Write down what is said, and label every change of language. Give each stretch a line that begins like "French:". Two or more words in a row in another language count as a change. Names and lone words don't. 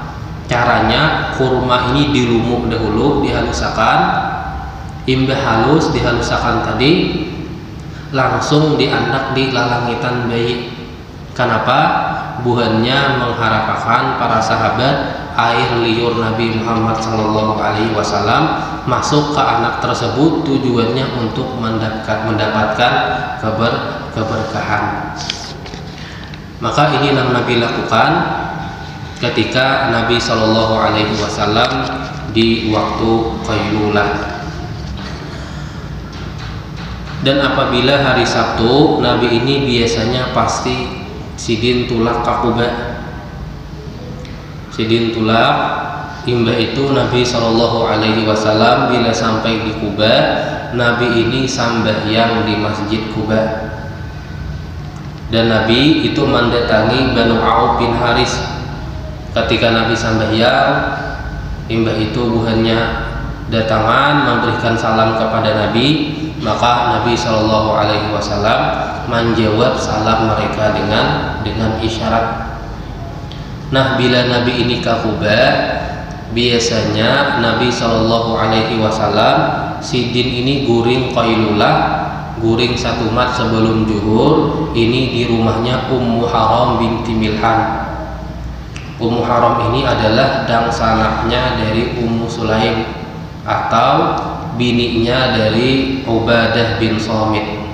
Banjar: Caranya kurma ini dilumuk dahulu, dihalusakan, imbah halus dihalusakan tadi, langsung dianak di lalangitan bayi.
Indonesian: Kenapa? Buhannya mengharapkan para sahabat air liur Nabi Muhammad SAW masuk ke anak tersebut, tujuannya untuk mendapatkan keberkahan. Maka ini yang Nabi lakukan ketika Nabi SAW di waktu Qailulah. Dan apabila hari Sabtu, Nabi ini biasanya pasti
Banjar: Sidin tulak ke Quba. Sidin tulak Imbah itu
Indonesian: Nabi
Arabic: صلى الله عليه وسلم
Indonesian: bila sampai di Kuba, Nabi ini sambahyang di Masjid Kuba. Dan Nabi itu mendatangi Banu Auf bin Haris. Ketika Nabi sambahyang,
Banjar: imbah itu buhannya datangan
Indonesian: memberikan salam kepada Nabi, maka Nabi
Arabic: صلى الله عليه وسلم
Indonesian: menjawab salam mereka dengan isyarat. Nah, bila Nabi ini ke Kuba, biasanya Nabi
Arabic: صلى الله عليه وسلم
Banjar: sidin ini guring qailulah, guring satu mat sebelum zuhur,
Indonesian: ini di rumahnya Ummu Haram binti Milhan. Ummu Haram ini adalah dangsanaknya dari Ummu Sulaim atau bininya dari Ubadah bin Samit.